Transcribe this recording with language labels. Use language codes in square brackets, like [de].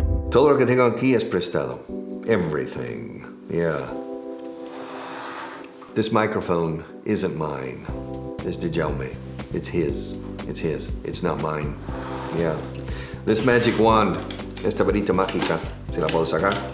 [es] Todo lo que tengo aquí es prestado. [en] Everything. Yeah. This microphone isn't mine. It's de Jaume. It's his. It's his. It's not mine. Yeah. This magic wand, [es] esta varita mágica, si la puedo sacar.